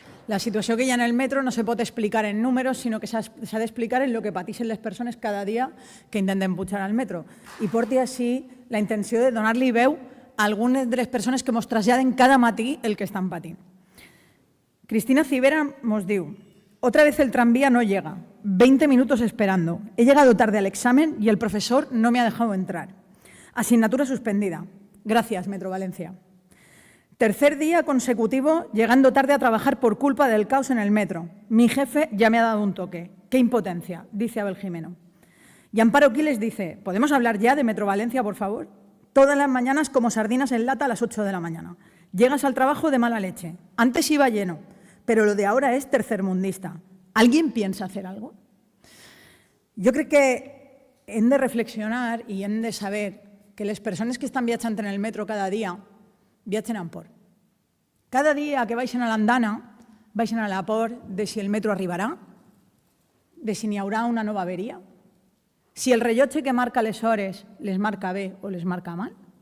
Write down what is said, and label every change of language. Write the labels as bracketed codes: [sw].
[ca] La situació que hi ha en el metro no se pot explicar en números, sinó que s'ha d'explicar en el que pateixen les persones cada dia que intenten pujar al metro. I porti així la intenció de donar-li veu a algunes de les persones que ens traslladen cada matí el que estan patint. [es] Cristina Civera [ca] nos diu: [es] otra vez el tranvía no llega, 20 minutos esperando. He llegado tarde al examen y el profesor no me ha dejado entrar. Asignatura suspendida. Gracias, Metro Valencia. Tercer día consecutivo llegando tarde a trabajar por culpa del caos en el metro. Mi jefe ya me ha dado un toque. ¡Qué impotencia!, dice Abel Jimeno. Y Amparo Quiles dice: ¿podemos hablar ya de Metro Valencia, por favor? Todas las mañanas como sardinas en lata a las 8 de la mañana. Llegas al trabajo de mala leche. Antes iba lleno, pero lo de ahora es tercermundista. ¿Alguien piensa hacer algo? [ca] Jo crec que hem de reflexionar i hem de saber que les persones que estan viatjant en el metro cada dia viatgen amb por. Cada dia que baixen a l'andana, baixen a la por de si el metro arribarà, de si n'hi haurà una nova averia, si el rellotge que marca les hores les marca bé o les marca mal,